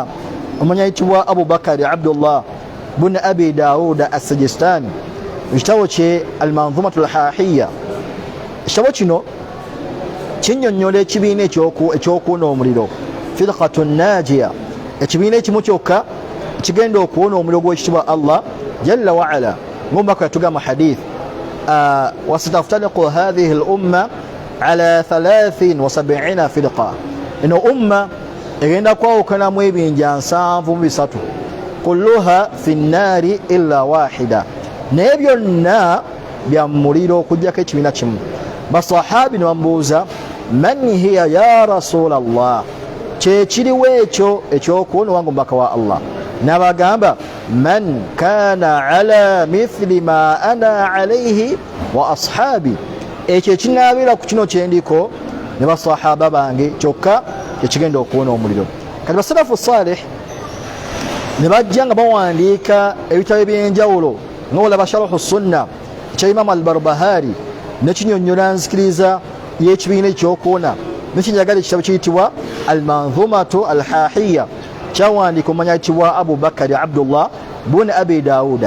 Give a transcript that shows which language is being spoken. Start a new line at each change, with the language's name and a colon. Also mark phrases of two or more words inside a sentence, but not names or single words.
Ganda: Omanya ayitibwa Abu Bakari Abdullah bun Abi Dawuda as-Sijistani, ekitabo kye al-Manzumatu al-Hahiyya. Ekitabo kino kinnyonnyola ekibiina ekyokuwona omuliro,
Arabic: فرقة ناجية,
Ganda: ekibiina ekimu kyokka kigenda okuwona omuliro gw'ekitibwa Allah
Arabic: جل وعلا. Ng'omubaka yatugamba hadith, وستفترق هذه الأمة على 73 فرقة,
Ganda: eno umma egenda kwawukanamu ebinja 73,
Arabic: كلها في النار إلا واحدة,
Ganda: naye byonna bya muliro okuggyako ekibiina kimu. Basahabi ne bamubuuza,
Arabic: من هي يا رسول الله,
Ganda: kyekiriwo ekyo ekyokuwona wange omubaka wa Allah? N'abagamba,
Arabic: من كان على مثل ما أنا عليه وأصحابي,
Ganda: ekyo ekinaabeera ku kino kyendiko ne basahaba bange, kyokka ekigenda okuwona omuliro. Kati basalafu salih ne bajja nga bawandiika ebitabo ebyenjawulo, nga olaba sharhu sunna ekya Imam al-Barbahari nekinyonnyola nzikiriza y'ekibiina ekyokuwona, nekinjagala ekitabo kiyitibwa al-Manzumatu al-Hahiyya, kyawandiika omanya ayitibwa Abu Bakari Abdullah bun Abi Dawuda.